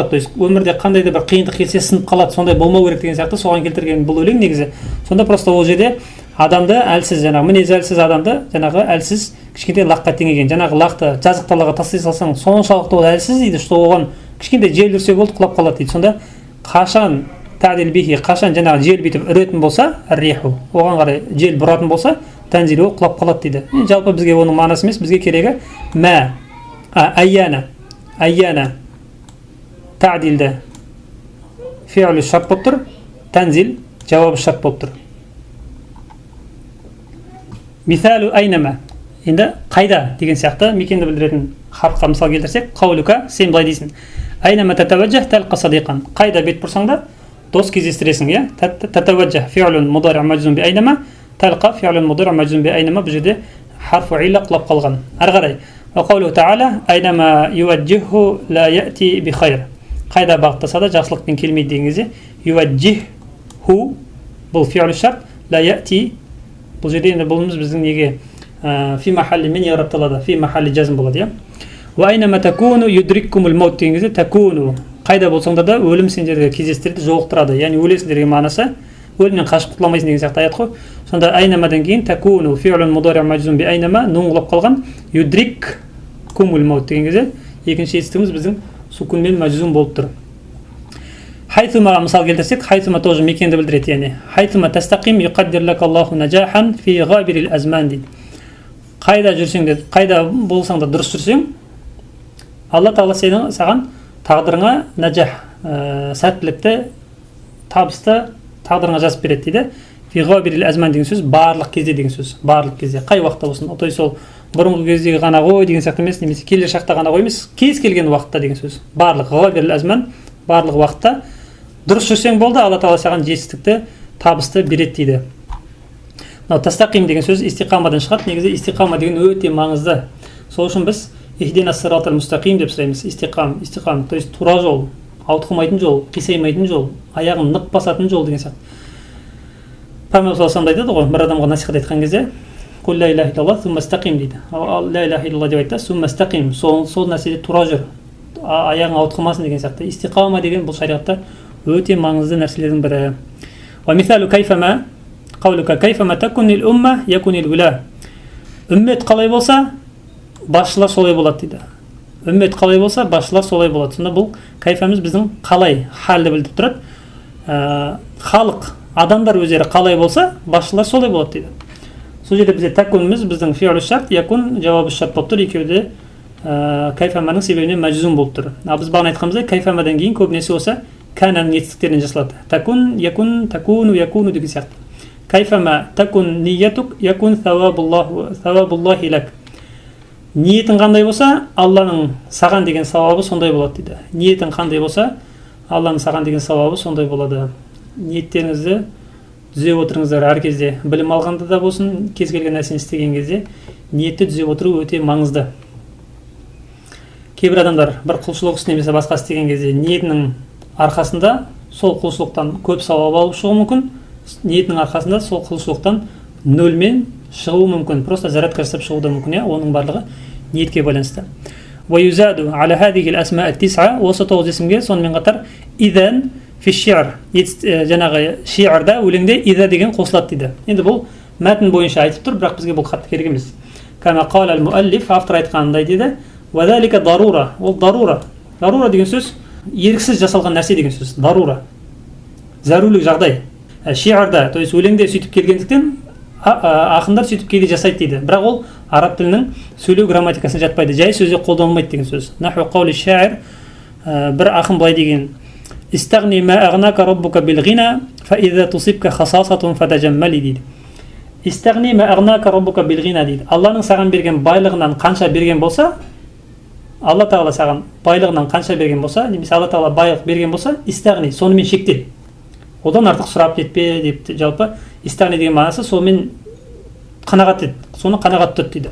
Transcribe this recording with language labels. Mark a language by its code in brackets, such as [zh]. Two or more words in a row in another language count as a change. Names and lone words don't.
[kk] То есть өмірде қандай да бір қиындық келсе сынып қалады, сондай болмау керек деген сияқты соған келтірген бұл өлең негізі. Сонда просто ол жерде адамды әлсіз, жаңағы мінезі әлсіз адамды, жаңағы әлсіз кішкентай лаққа теңеген. Жаңағы лақты жазық далаға тастай салсаң, соншалықты ол әлсіз дейді, что оған кішкентай жел үрсе болды, құлап қалады дейді. Сонда қашан [ar] تعدل به, [kk] қашан жаңағы жел бүйтіп үретін болса, риху, оған қарай жел бұратын болса, тәнзил, ол құлап қалады дейді. Жалпы бізге оның мағынасы емес, бізге керегі айяна ta'dilді фи'лі шарт болып тұр, тәнзил жауабы шарт болып тұр. [ar] مثال أينما. [kk] Енді қайда деген сияқты мекенді білдіретін харфқа мысал келтірсек, қаулука, сен былай дейсің. [ar] أينما تتوجه تلق صديقا. [kk] Қайда бет бұрсаң да дос кездестіресің, иә? [ar] تتوجه فعل مضارع مجزوم بأينما تلق فعل مضارع مجزوم بأينما. [kk] Бұл жерде [ar] حرف العلة [kk] құлап қалған. Ары қарай. [ar] وقوله تعالى أينما يوجهه لا يأت بخير. [kk] Қайда бағыттаса да жақсылықпен келмейді деген кезде юваджиху бұл фи'л шарт, [ar] لا يأت [kk] бұл жерде енді бұлымыз біздің неге [ar] في محل [kk] мен ярапталады, [ar] في محل [kk] жазым болады, иә? [ar] وأينما تكونوا يدرككم الموت [kk] деген кезде такуну қайда болсаңдар да өлім сендерге кездестіреді, жолықтырады. Яғни өлесіңдерге мағынасы өлімнен қашып құтыламайсың деген сияқты аят қой. Сонда айнамадан кейін такуну [ar] فعل مضارع مجزوم بأينما [kk] нун құлап қалған, [ar] يدرككم الموت [kk] деген кезде екінші етістігіміз біздің сукунмен majzum болып тұр. Хайсумаға мысал келтірсек, хайсума тоже мекенді білдіреді, яғни [ar] حيثما تستقم يقدر لك الله نجاحا في غابر الأزمان [kk] дейді. Қайда жүрсең де, қайда болсаң да дұрыс жүрсең, Алла Тағала саған тағдырыңа наджах, сәттілікті, табысты тағдырыңа жазып береді дейді. [ar] في غابر الأزمان [kk] деген сөз барлық кезде деген сөз. Барлық кезде, қай уақытта болсын. То есть сол бұрынғы кездегі ғана ғой деген сияқты емес, немесе келер шақта ғана ғой емес, кез келген уақытта деген сөз. Барлық [ar] غابر الأزمان, [kk] барлық уақытта дұрыс жүрсең болды, Алла Тағала саған жетістікті, табысты береді дейді. Тастақим деген сөз истиқамадан шығады. Негізі истиқама деген өте маңызды. Сол үшін біз [ar] اهدنا الصراط المستقيم [kk] деп сұраймыз. Истиқам, то есть тура жол, ауытқымайтын жол, қисаймайтын жол, аяғын нық басатын жол деген сияқты. Пайғамбар саллаллаху алейхи айтады ғой, бір адамға насихат айтқан кезде, [ar] "قل لا إله إلا الله ثم استقم" [kk] дейді. [ar] لا إله إلا الله [kk] деп айтса, [ar] ثم استقم, [kk] сол нәрседе тура жүр, аяғың ауытқымасын деген сияқты. Истиқама деген бұл шариғатта өте маңызды нәрселердің бірі. [ar] ومثال كيفما قولك كيفما تكن الأمة يكن الولاة. [kk] Үммет қалай болса, басшылар солай болады дейді. Үммет қалай болса, басшылар солай болады. Сонда бұл кайфамыз біздің қалай халді білдіріп тұрады. Халық, адамдар өздері қалай болса, басшылар солай болады дейді. Сол жерде бізде такунымыз біздің фи'л шарт, якун жауабы шарт болып тұр. Екеуі де кайфаманың себебінен мәжзум болып тұр. Біз бағана айтқанымыздай кайфамадан кейін көбінесе осы кананың етістіктерінен жасалады. Такун, якун, такуну, якуну деген сияқты. [ar] كيفما تكن نيتك يكن ثواب الله لك. [kk] Ниетің қандай болса, Алланың саған деген сауабы сондай болады дейді. Ниетің қандай болса, Алланың саған деген сауабы сондай болады. Ниеттеріңізді түзеп отырыңыздар әр кезде. Білім алғанда да болсын, кез келген нәрсені істеген кезде ниетті түзеп отыру өте маңызды. Кейбір адамдар бір құлшылық іс немесе басқа істеген кезде ниетінің арқасында сол құлшылықтан көп сауап алып шығуы мүмкін. Ниетінің арқасында сол құлшылықтан нөлмен шығуы мүмкін. Просто заратқа жасап шығуы да мүмкін, оның барлығы ниетке байланысты. [ar] ويزاد على هذه الأسماء التسعة [kk] осы 9 есімге сонымен қатар [ar] إذا في الشعر, [kk] жаңағы ши'рда өлеңде ида деген қосылады дейді. Енді бұл мәтін бойынша айтып тұр, бірақ бізге бұл қатты керек емес. [ar] كما قال المؤلف, [kk] автор айтқанындай дейді. [ar] وذلك ضرورة, [kk] ол дарура. Дарура деген сөз еріксіз жасалған нәрсе деген сөз. Дарура. Зарулік жағдай. Ши'рда, то есть өлеңде сөйтіп келгендіктен ақындар сөйтіп кейде жасайды дейді. Бірақ ол араб тілінің сөйлеу грамматикасына жатпайды. Жай сөзде қолданылмайды деген сөз. [ar] نحو قول الشاعر, [kk] бір ақын былай деген: [ar] "استغن ما أغناك ربك بالغنى فإذا تصبك خصاصة فتجمل" дейді. استغن ما أغناك ربك بالغنى дейді. [kk] Алланың саған берген байлығынан қанша берген болса, Алла Тағала саған байлығынан қанша берген болса, немесе Алла Тағала байлық берген болса, истагни, сонымен шектел. Одан артық сұрап кетпе деп жалпы истагни деген мағынасы сонымен қанағат ет, соны қанағат тұт дейді.